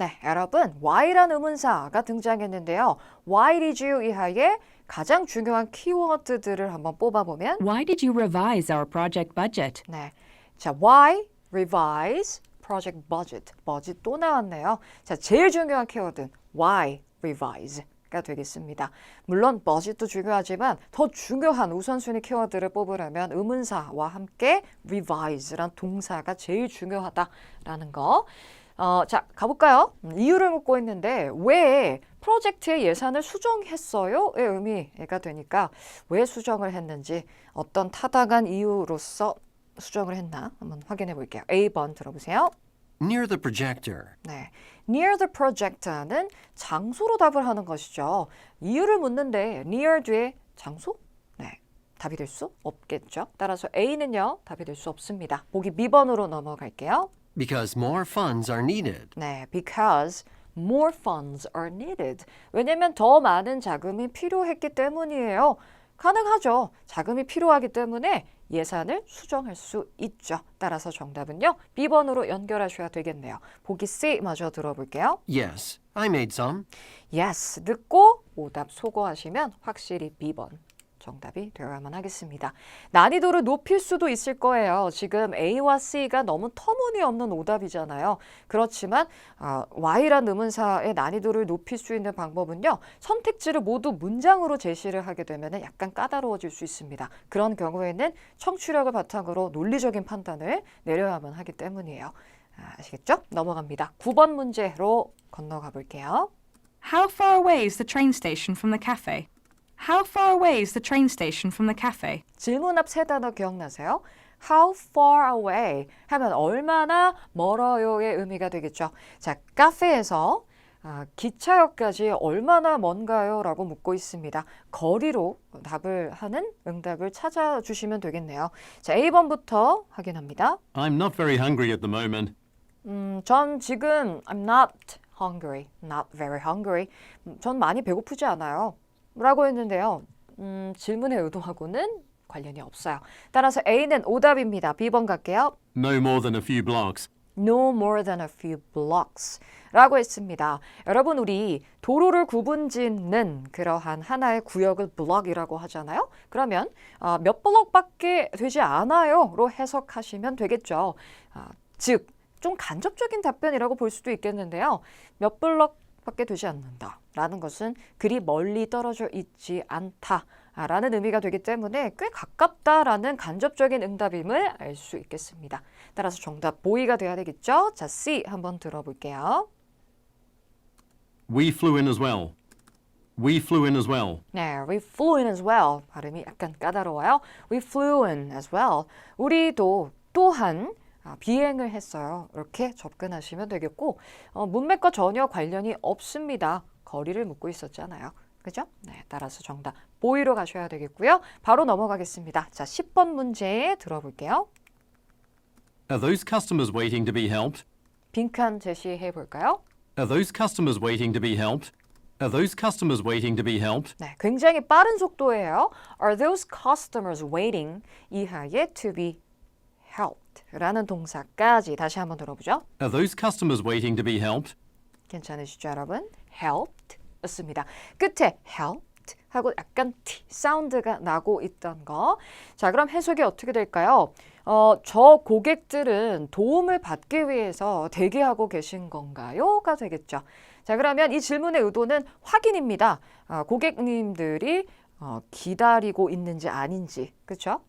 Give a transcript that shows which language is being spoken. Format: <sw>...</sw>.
<ko>네, 여러분 why라는 의문사가 등장했는데요.</ko> <en>Why did you</en> <ko>이하에 가장 중요한 키워드들을 한번 뽑아보면</ko> <en>Why did you revise our project budget?</en> <ko>네, 자, why, revise, project budget. budget 또 나왔네요. 자, 제일 중요한 키워드는 why, revise가 되겠습니다. 물론 budget도 중요하지만 더 중요한 우선순위 키워드를 뽑으려면 의문사와 함께 revise란 동사가 제일 중요하다라는 거. 자, 가볼까요? 이유를 묻고 있는데 왜 프로젝트의 예산을 수정했어요? 의 의미가 되니까 왜 수정을 했는지 어떤 타당한 이유로서 수정을 했나 한번 확인해 볼게요. A번 들어보세요.</ko> <en>Near the projector.</en> <ko>네,</ko> <en>near the projector</en> <ko>는 장소로 답을 하는 것이죠. 이유를 묻는데 near 뒤에 장소? 네, 답이 될 수 없겠죠. 따라서 A는요, 답이 될 수 없습니다. 보기 B번으로 넘어갈게요.</ko> <en>Because more funds are needed. 네, because more funds are needed.</en> <ko>왜냐면 더 많은 자금이 필요했기 때문이에요. 가능하죠. 자금이 필요하기 때문에 예산을 수정할 수 있죠. 따라서 정답은요. B번으로 연결하셔야 되겠네요. 보기 C 마저 들어볼게요.</ko> <en>Yes, I made some.</en> <ko>Yes, 듣고 오답 소거하시면 확실히 B번 정답이 되어야만 하겠습니다. 난이도를 높일 수도 있을 거예요. 지금 A와 C가 너무 터무니없는 오답이잖아요. 그렇지만 Y란 의문사의 난이도를 높일 수 있는 방법은요. 선택지를 모두 문장으로 제시를 하게 되면 약간 까다로워질 수 있습니다. 그런 경우에는 청취력을 바탕으로 논리적인 판단을 내려야만 하기 때문이에요. 아시겠죠? 넘어갑니다. 9번 문제로 건너가 볼게요.</ko> <en>How far away is the train station from the cafe? How far away is the train station from the cafe?</en> <ko>질문 앞 세 단어 기억나세요? How far away 하면 얼마나 멀어요의 의미가 되겠죠. 자, 카페에서 기차역까지 얼마나 먼가요? 라고 묻고 있습니다. 거리로 답을 하는 응답을 찾아주시면 되겠네요. 자, A번부터 확인합니다.</ko> <en>I'm not very hungry at the moment.</en> <ko>전 지금</ko> <en>I'm not hungry, not very hungry.</en> <ko>전 많이 배고프지 않아요. 라고 했는데요. 질문의 의도하고는 관련이 없어요. 따라서 A는 오답입니다. B번 갈게요.</ko> <en>No more than a few blocks. No more than a few blocks</en> <ko>라고 했습니다. 여러분 우리 도로를 구분짓는 그러한 하나의 구역을 블럭이라고 하잖아요. 그러면 몇 블럭밖에 되지 않아요 로 해석하시면 되겠죠. 즉 좀 간접적인 답변이라고 볼 수도 있겠는데요. 몇 블럭밖에 되지 않는다 라는 것은 그리 멀리 떨어져 있지 않다 라는 의미가 되기 때문에 꽤 가깝다라는 간접적인 응답임을 알 수 있겠습니다. 따라서 정답 보이가 돼야 되겠죠? 자, C 한번 들어볼게요.</ko> <en>We flew in as well. We flew in as well. 네, we flew in as well.</en> <ko>발음이 약간 까다로워요.</ko> <en>We flew in as well.</en> <ko>우리도 또한 비행을 했어요. 이렇게 접근하시면 되겠고 문맥과 전혀 관련이 없습니다. 거리를 묻고 있었잖아요. 그죠? 네, 따라서 정답 보이로 가셔야 되겠고요. 바로 넘어가겠습니다. 자, 10번 문제 들어볼게요.</ko> <en>Are those customers waiting to be helped?</en> <ko>빈칸 제시해 볼까요?</ko> <en>Are those customers waiting to be helped? Are those customers waiting to be helped?</en> <ko>네, 굉장히 빠른 속도예요.</ko> <en>Are those customers waiting</en> <ko>이하에</ko> <en>to be helped</en> <ko>라는 동사까지 다시 한번 들어보죠.</ko> <en>Are those customers waiting to be helped?</en> <ko>괜찮으시죠, 여러분? helped 였습니다. 끝에 helped 하고 약간 T 사운드가 나고 있던 거. 자, 그럼 해석이 어떻게 될까요? 저 고객들은 도움을 받기 위해서 대기하고 계신 건가요? 가 되겠죠. 자, 그러면 이 질문의 의도는 확인입니다. 고객님들이 기다리고 있는지 아닌지, 그렇죠?</ko>